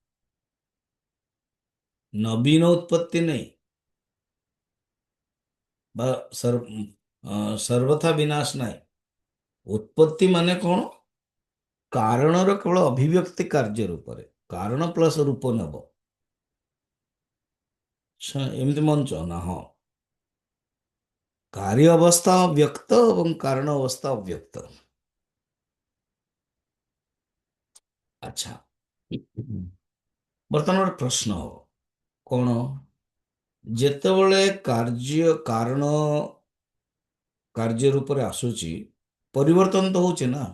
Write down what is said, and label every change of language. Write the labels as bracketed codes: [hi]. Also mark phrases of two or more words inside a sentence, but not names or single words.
[or] ନବୀନ ଉତ୍ପତ୍ତି ନାହିଁ ବା ସର୍ବଥା ବିନାଶ ନାହିଁ। ଉତ୍ପତ୍ତି ମାନେ କଣ? କାରଣର କେବଳ ଅଭିବ୍ୟକ୍ତି କାର୍ଯ୍ୟ ରୂପରେ। କାରଣ ପ୍ଲସ ରୂପ ନେବ। ଏମିତି ମଞ୍ଚ ନା? ହଁ, କାର୍ଯ୍ୟ ଅବସ୍ଥା ବ୍ୟକ୍ତ ଏବଂ କାରଣ ଅବସ୍ଥା ଅବ୍ୟକ୍ତ। ଆଚ୍ଛା, ବର୍ତ୍ତମାନ ଗୋଟେ ପ୍ରଶ୍ନ ହବ, କଣ? ଯେତେବେଳେ କାରଣ କାର୍ଯ୍ୟ ରୂପରେ ଆସୁଛି, ପରିବର୍ତ୍ତନ ତ ହଉଛି ନା।